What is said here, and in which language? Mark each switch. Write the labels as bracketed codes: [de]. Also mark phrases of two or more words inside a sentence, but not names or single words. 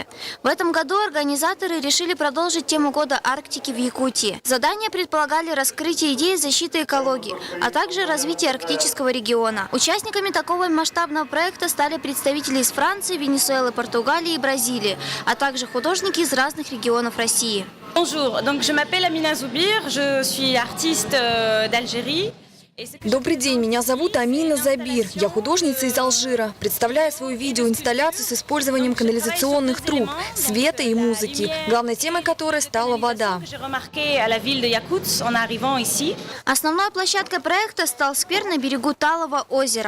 [ru] В этом году организаторы решили продолжить тему года Арктики в Якутии. Задания предполагали раскрытие идеи защиты экологии, а также развитие арктического региона. Участниками такого масштабного проекта стали представители из Франции, Венесуэлы, Португалии и Бразилии, а также художники из разных регионов России. [fr] Bonjour, donc je m'appelle Amina Zoubir, je suis artiste d'Algérie. [ru] Добрый день, меня зовут Амина Забир. Я художница из Алжира. Представляю свою видеоинсталляцию с использованием канализационных труб, света и музыки, главной темой которой стала вода. Основной площадкой проекта стал сквер на берегу Талого озера.